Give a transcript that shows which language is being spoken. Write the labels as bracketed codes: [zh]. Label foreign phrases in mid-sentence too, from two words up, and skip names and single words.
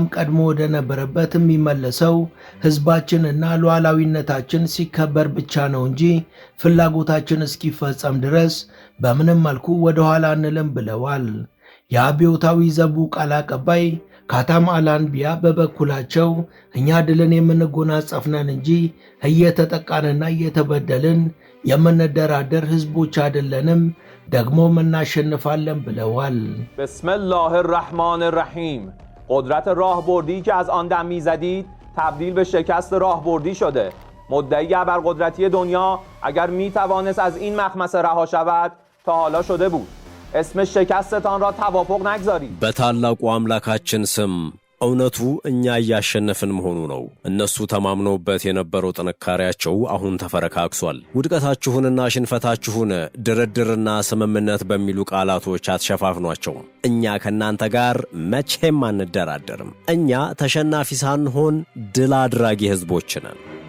[am] ቀድሞ ወደ ነበረበት የሚመለሰው ህዝባችንና ሉዓላዊነታችን ሲከበር ብቻ ነው እንጂ ፍላጎታችን እስኪፈጸም ድረስ በምንም መልኩ ወደ ኋላ አንልም ብለዋል። የአብዮታዊ ዘቡ ቃል አቀባይ ካታም አልአንቢያ በበኩላቸው እኛ ድልን የምንጎናጸፍነን እንጂ እየተጠቃንና እየተበደልን የምንደራደር ህዝቦች አይደለንም፣ ደግሞ እናሸንፋለን ብለዋል። [ar] بسم الله الرحمن الرحیم [fa] قدرت راهبردی که از آن دم می‌زدید تبدیل به شکست راهبردی شده. مدعی ابرقدرتی دنیا اگر می‌توانست از این مخمسه رها شود تا حالا شده بود. اسم شکستتان را توافق نگذارید. [am] በታላቁ አምላካችን ስም እውነቱ እኛ እያሸነፍን መሆኑ ነው። እነሱ ተማምነውበት የነበረው ጥንካሬያቸው አሁን ተፈረካክሷል። ውድቀታችሁንና ሽንፈታችሁን ድርድርና ስምምነት በሚሉ ቃላቶች አትሸፋፍኗቸው። እኛ ከናንተ ጋር መቼም አንደራደርም። እኛ ተሸናፊ ሳንሆን ድል አድራጊ ህዝቦች ነን።